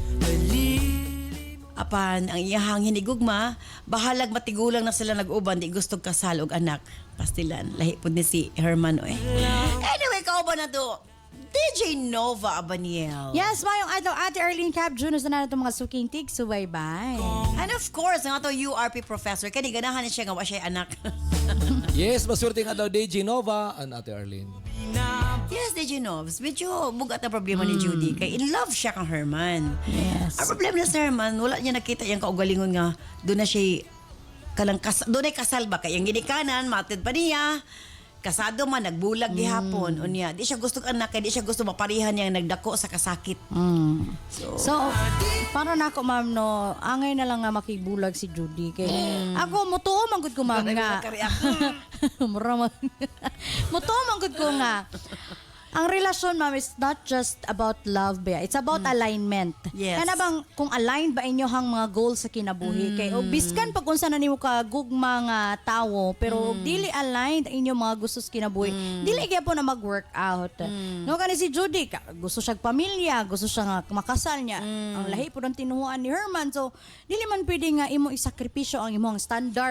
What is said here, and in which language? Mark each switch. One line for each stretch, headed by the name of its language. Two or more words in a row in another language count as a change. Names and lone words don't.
Cebuano: Apan ang iyahang hinigugma, bahalag matigulang na sila nag-uban, di gustong kasal og anak. Pastilan, lahi po ni si Herman oy. Anyway, kauban na to. DJ Nova Abaniel. Yes, mayong ato Ate Arlene Cap Jr. na itong mga suking tig, subaybay.
English: And of course,
Cebuano: ang ato URP professor, kani ganahan siya nga wa siya anak. Yes, masurti nga daw DJ Nova and Ate Arlene. Yes, DJ Novs, medyo bugat na problema ni Judy. Kay in love siya kang Herman. Yes. Ang problema na sa Herman, wala niya nakita yung kaugalingon nga doon na siya doon ay kasal ba? Kaya yung ginikanan, matid pa niya. Kasado man, nagbulag gihapon. Unya, di siya gusto anak, kaya di siya gusto maparihan niya nagdako sa kasakit. So, para na ako, ma'am, no, angay na lang nga makibulag si Judy. Kay, ako, mutuo man gud ko, ma'am, nga. Mura man. Mutuo man gud ko nga. Ang relasyon, ma'am,
English: is not just about love, ba? It's about alignment. Yes.
Cebuano: Kaya bang, kung aligned ba inyo hang mga goals sa kinabuhi? Kay, o biskan pag unsa na nimo ka gugma nga tawo, pero dili aligned ang inyong mga gusto sa kinabuhi, dili kaya po na mag-work out. No, kani si Judy, gusto siya pamilya, gusto siya nga makasal niya. Ang lahi po ng tinuhuan ni Herman. So, dili man pwede nga imo isakripisyo ang imong standard